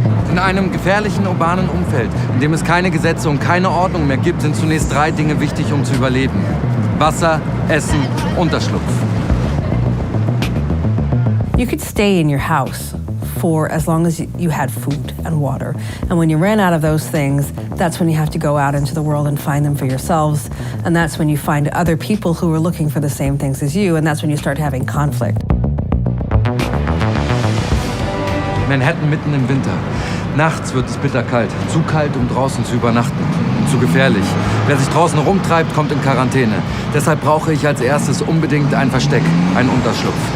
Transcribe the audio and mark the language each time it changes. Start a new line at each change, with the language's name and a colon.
German: In einem gefährlichen urbanen Umfeld, in dem es keine Gesetze und keine Ordnung mehr gibt, sind zunächst 3 Dinge wichtig, um zu überleben: Wasser, Essen, Unterschlupf.
English: You could stay in your house for as long as you had food and water. And when you ran out of those things, that's when you have to go out into the world and find them for yourselves. And that's when you find other people who are looking for the same things as you. And that's when you start having conflict.
German: Manhattan mitten im Winter. Nachts wird es bitterkalt. Zu kalt, um draußen zu übernachten. Zu gefährlich. Wer sich draußen rumtreibt, kommt in Quarantäne. Deshalb brauche ich als erstes unbedingt ein Versteck, einen Unterschlupf.